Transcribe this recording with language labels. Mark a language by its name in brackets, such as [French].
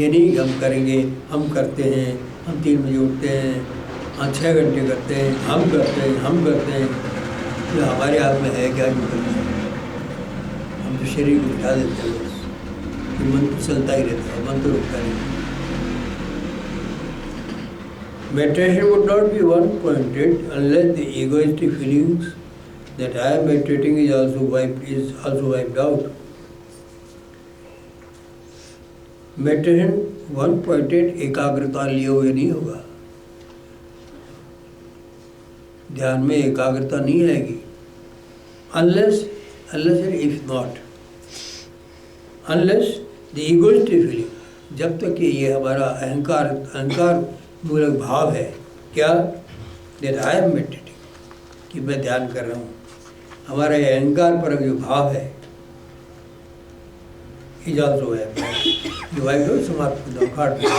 [Hindi] ये नहीं कि हम करेंगे, हम करते हैं, हम 3 बजे उठते हैं, हाँ 6 घंटे करते हैं, हम करते हैं, तो हमारे हाथ में है क्या जो करना है? हम तो शरीर को उठा देते हैं बस, कि मन तो चलता ही रहता है, मन तो रुकता नहीं। [English] Meditation would not be one-pointed unless the egoistic feelings that I am meditating is also wiped out. Meditation one-pointed [Hindi] एकाग्रता लिए हुए नहीं होगा। ध्यान में एकाग्रता नहीं आएगी [English] unless and if not, unless the egoistic feeling, [Hindi] जब तक कि ये हमारा अहंकार मूलक भाव है, क्या, [English] that I am meditating, [Hindi] कि मैं ध्यान कर रहा हूँ, हमारा ये अहंकार परक जो भाव है, इजाज़त है ये वाइप आउट समाप्त काट।